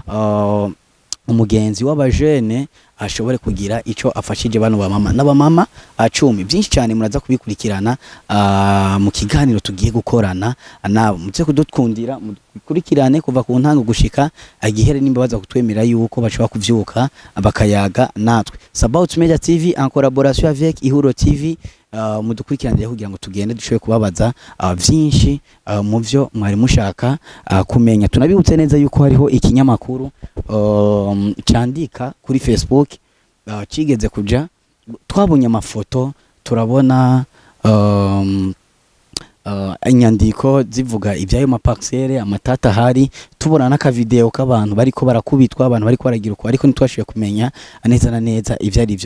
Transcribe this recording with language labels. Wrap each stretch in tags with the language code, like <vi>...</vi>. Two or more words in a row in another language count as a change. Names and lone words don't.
<rn>umugenzi w'abajene ashobore kugira ico afashije bano bamama n'abamama 10 byinshi cyane muraza kubikurikirana mu kiganiro tugiye gukorana nabo muze kudukundira mukurikirane kuva ku ntango gushika agihere nimbabaza kutwemera yuko bashobora kuvyuka bakayaga natwe. About Media TV</rn> <fr>en collaboration avec</fr> <rn>ihuriro TV mudukurikiranire kugira ngo tugende dushoboye kubabaza vyinshi mu byo mwari mushaka kumenya. Tunabibutse neza yuko hariho ikinyamakuru candika kuri Facebook kigeze kuja, twabonye amafoto turabona inyandiko zivuga ibyayo maparcelle amatata hari, tubona naka video k'abantu bariko barakubitwa, abantu bariko baragira uko, ariko ntitwashiye kumenya neza na neza ivyo ari byo.</rn>